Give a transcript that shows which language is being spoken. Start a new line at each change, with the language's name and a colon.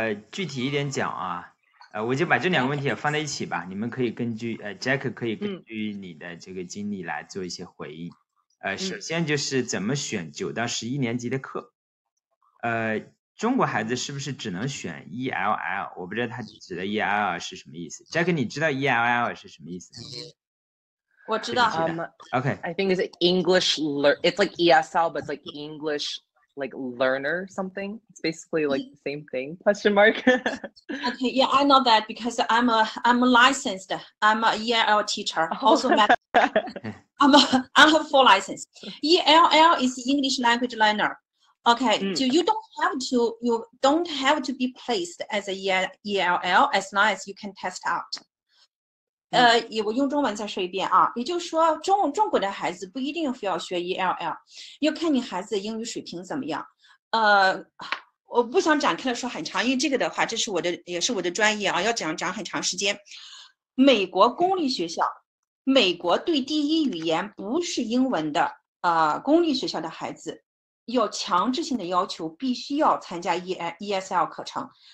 Chinese: 具体一点讲啊，我就把这两个问题也放在一起吧，你们可以根据Jack 可以根据你的这个经历来做一些回应。首先就是怎么选9到11年级的课。中国孩子是不是只能选 ELL？我不知道他指的 ELL 是什么意思。Jack， 你知道 ELL 是什么意思？我知道。
English: Okay. I think it's English. It's like ESL, but it's like English, like learner something. It's basically like the same thing. Question mark. Okay, yeah, I know that because I'm licensed. I'm a ELL teacher. Also, I have full license. ELL is English language learner. Okay, so you don't have to be placed as a ELL as long as you can test out.
Chinese: 我用中文再说一遍啊，也就是说中国的孩子不一定非要学 ELL， 要看你孩子的英语水平怎么样。我不想展开的说很长，因为这个的话，也是我的专业啊，要讲很长时间。美国公立学校，美国对第一语言不是英文的公立学校的孩子，要强制性的要求必须要参加 ESL 课程。